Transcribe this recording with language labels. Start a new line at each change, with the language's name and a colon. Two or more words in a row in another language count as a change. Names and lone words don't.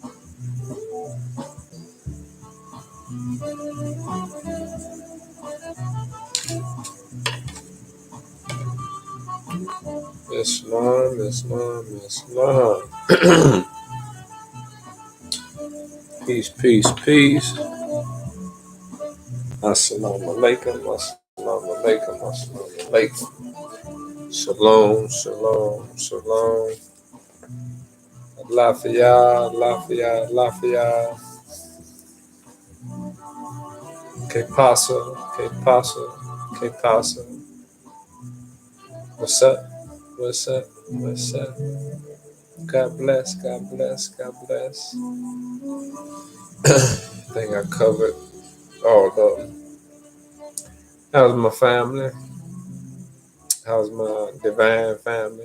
English: Islam, Islam, Islam. Peace, peace, peace.
Arabic: السلام عليكم، السلام عليكم، السلام عليكم.
Hebrew: שלום, שלום, שלום.
Hausa: Lafia, Lafia, Lafia.
Spanish: Que pasa, que pasa, que pasa.
English: What's up? What's up? What's up? God bless, God bless, God bless. I think I covered all of them. How's my family? How's my divine family?